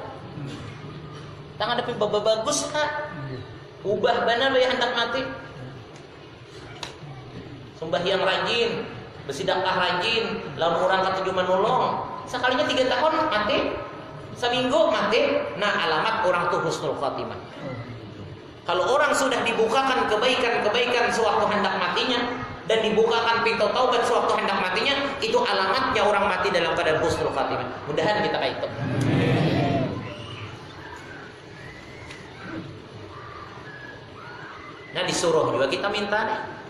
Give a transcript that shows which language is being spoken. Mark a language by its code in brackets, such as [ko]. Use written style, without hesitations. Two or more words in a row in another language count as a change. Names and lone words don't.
[bjn] Tangan tapi bagus kak. Ubah benar ya hendak mati. Sembahyang rajin, bersedekah rajin, lalu orang katuju menolong. Sekalinya 3 tahun mati, seminggu mati. Nah alamat orang tuh [ar] husnul khatimah. [bjn] Kalau orang sudah dibukakan kebaikan-kebaikan sewaktu hendak matinya dan dibukakan pintu taubat sewaktu hendak matinya, itu alamatnya orang mati dalam keadaan [ar] husnul khatimah. [bjn] Mudahan kita kayak itu. Nah disuruh juga kita minta nih.